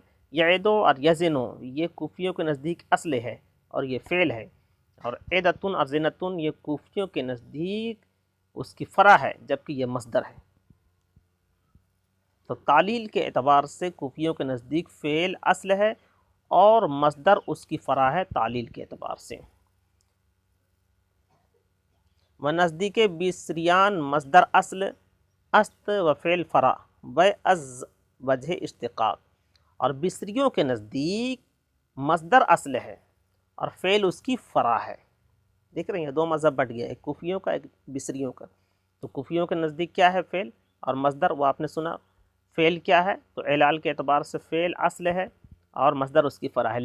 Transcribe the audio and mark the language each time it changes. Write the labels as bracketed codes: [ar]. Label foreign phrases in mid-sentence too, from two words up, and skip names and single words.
[ur] یعیدو اور یزنو یہ کوفیوں کے نزدیک اصل ہے اور یہ فعل ہے، اور عدتن اور زینتن یہ کوفیوں کے نزدیک اس کی فرع ہے جبکہ یہ مصدر ہے. تو تعلیل کے اعتبار سے کوفیوں کے نزدیک فعل اصل ہے اور مصدر اس کی فرع ہے تعلیل کے اعتبار سے. [fa] و نزدیک بصریان مصدر اصل است و فعل فرع و از وجہ اشتقاق. [ur] اور بصریوں کے نزدیک مصدر اصل ہے اور فعل اس کی فرع ہے. دیکھ رہے ہیں دو مذہب بٹ گیا، ایک کوفیوں کا ایک بصریوں کا. تو کوفیوں کے نزدیک کیا ہے؟ فعل اور مصدر. وہ آپ نے سنا فعل کیا ہے، تو علال کے اعتبار سے فعل اصل ہے اور مصدر اس کی فرع ہے.